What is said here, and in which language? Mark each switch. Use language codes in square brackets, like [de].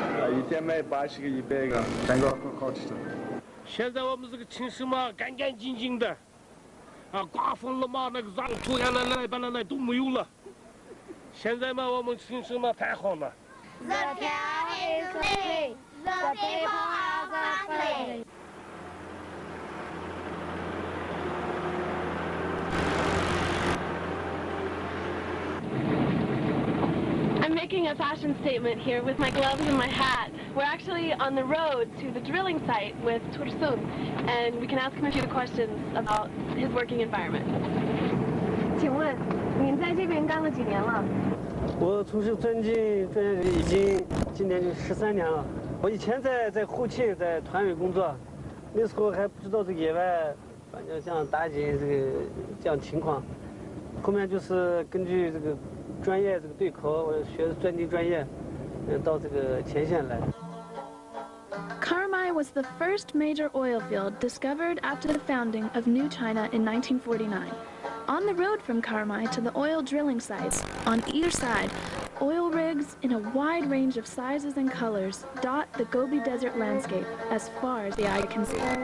[zh] 一天卖80个、100个，蛋糕很好吃。现在我们这个城市嘛，干干净净的，啊，刮风了嘛，那个脏土呀，那把那都没有了。现在嘛，我们城市嘛太好了。 [en] The town is clean, the people are clean. I'm making a fashion statement here with my gloves and my hat. We're actually on the road to the drilling site with Tursun, and we can ask him a few questions about his working environment. [zh] 请问您在这边干了几年了？我从事钻井专业已经今年就13年了。我以前在后勤在团委工作，那时候还不知道这个野外，反正像打井这样情况。后面就是根据这个专业这个对口，我学的钻井专业，到这个前线来。 [en] Karamai was the first major oil field discovered after the founding of New China in 1949. On the road from Karamai to the oil drilling sites, on either side, oil rigs in a wide range of sizes and colors dot the Gobi Desert landscape as far as the eye can see.